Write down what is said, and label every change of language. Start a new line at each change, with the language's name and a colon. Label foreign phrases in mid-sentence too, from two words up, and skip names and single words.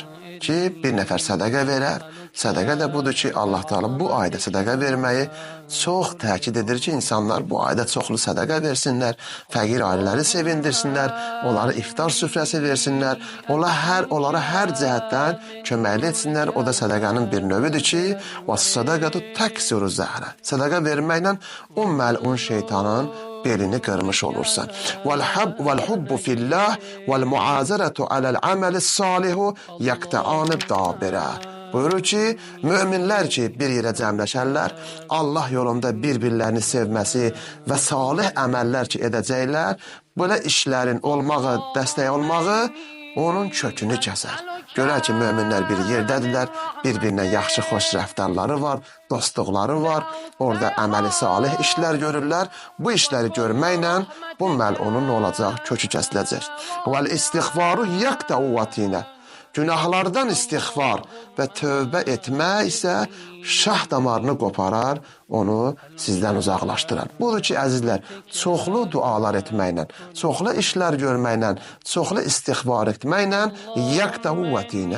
Azerbaijani: Ki, bir nəfər sədəqə verər. Sədəqə də budur ki, Allah Teala bu ayda sədəqə verməyi çox təkid edir ki, insanlar bu ayda çoxlu sədəqə versinlər, fəqir ailələri sevindirsinlər, onlara iftar süfrəsi versinlər, onlara hər cəhətdən köməkli etsinlər. O da sədəqənin bir növüdür ki,
Arabic: وَالصَّدَقَةُ تَكْسِرُ زَهْرَ.
Azerbaijani: Sədəqə verməklə o məlun şeytanın belini qırmış olursan.
Arabic: وَالْحُبُّ فِي اللّٰهِ وَالْمُعَازَرَةُ عَلَى الْعَمَلِ الصَّالِحُ يَقْتَعَانِ الدَّابِرَةِ.
Azerbaijani: Buyurur ki, müminlər ki, bir yerə cəmləşərlər, Allah yolunda bir-birlərini sevməsi və salih əməllər ki, edəcəklər, belə işlərin olmağı, dəstək olmağı onun kökünü kəsər. Görər ki, müminlər bir yerdədirlər, bir-birinə yaxşı, xoş rəftarları var, dostluqları var, orada əməli salih işlər görürlər. Bu işləri görməklə bu məlunun olacaq, kökü kəsiləcək.
Arabic: وَالْاِسْتِغْفَارُ يَقْتَعُ وَتِينَ.
Azerbaijani: Günahlardan istiğfar və tövbə etmək isə şah damarını qoparar, onu sizdən uzaqlaşdırar. Budur ki, əzizlər, çoxlu dualar etməklə, çoxlu işlər görməklə, çoxlu istiğfar etməklə
Arabic: يقطعه وتينه.